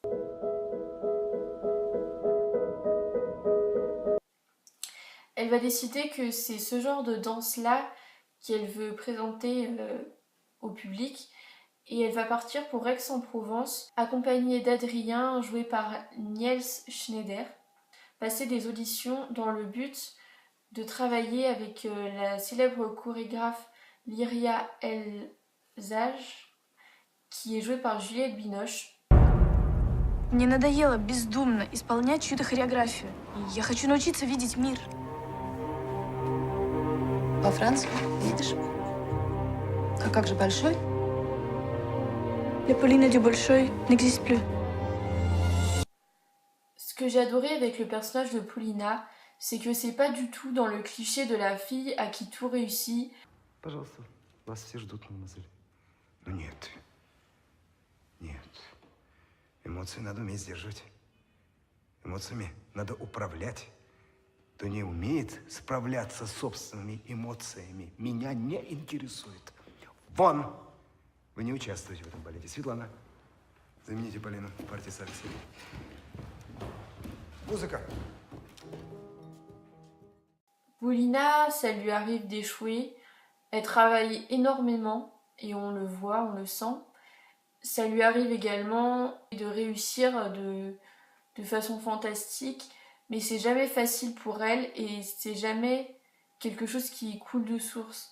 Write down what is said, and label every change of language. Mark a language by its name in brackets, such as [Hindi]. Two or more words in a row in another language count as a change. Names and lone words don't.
[French] Elle va décider que c'est ce genre de danse-là qu'elle veut présenter au public et elle va partir pour Aix-en-Provence, accompagnée d'Adrien, joué par Niels Schneider, passer des auditions dans le but de travailler avec la célèbre chorégraphe Lyria Elzaj, qui est jouée par Juliette Binoche. [Russian] Мне надоело бездумно исполнять чью-то хореографию. Я хочу научиться видеть мир. Во Франции, видишь? А как же Большой? [French] La Pauline du Bolchoï n'existe plus. Ce que j'ai adoré avec le personnage de Paulina, c'est que c'est pas du tout dans le cliché de la fille à qui tout réussit. [Russian] Пожалуйста, вас все ждут, мадемуазель. Ну нет. Нет. Эмоции надо уметь сдерживать. Эмоциями надо управлять. Кто не умеет справляться с собственными эмоциями, меня не интересует. Вон! Вы не участвуете в этом балете. Светлана, замените Полину в партии с Алексеем. Музыка! [French] Paulina, ça lui arrive d'échouer. Elle travaille énormément et on le voit, on le sent. Ça lui arrive également de réussir de façon fantastique, mais c'est jamais facile pour elle et c'est jamais quelque chose qui coule de source.